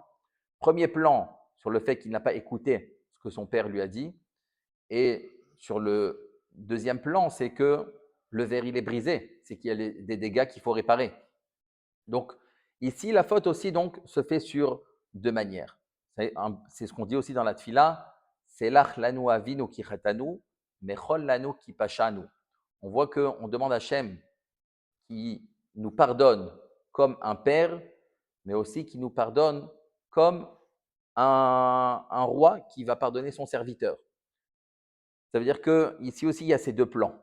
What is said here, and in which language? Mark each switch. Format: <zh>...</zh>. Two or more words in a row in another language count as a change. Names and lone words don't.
<fr>Premier plan, sur le fait qu'il n'a pas écouté ce que son père lui a dit, et sur le deuxième plan, c'est que le verre, il est brisé, c'est qu'il y a des dégâts qu'il faut réparer. Donc, ici, la faute aussi donc, se fait sur deux manières. C'est ce qu'on dit aussi dans la tfila, c'est</fr> <he>סלח לנו אבינו כי חטאנו, מחול לנו כי פשענו.</he> <fr>On voit qu'on demande à Hachem qui nous pardonne comme un père, mais aussi qui nous pardonne comme un roi qui va pardonner son serviteur. Ça veut dire qu'ici aussi, il y a ces deux plans.</fr>